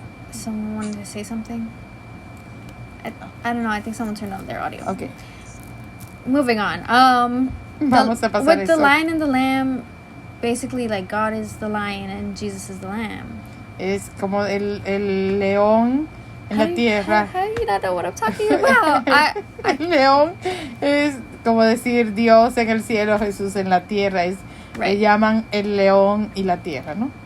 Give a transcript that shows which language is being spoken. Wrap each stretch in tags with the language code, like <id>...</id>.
<en>Someone wanted to say something. I don't know. I think someone turned on their audio. Okay. Moving on.</en> <es>Vamos a pasar</es> <en>with</en> <es>eso.</es> <en>the lion and the lamb, basically like God is the lion and Jesus is the lamb.</en> <es>Es como el león en la tierra.</es> <en>How do you not know what I'm talking about?</en> <es>El león es como decir Dios en el cielo, Jesús en la tierra. Le llaman el león y la tierra, ¿no?</es>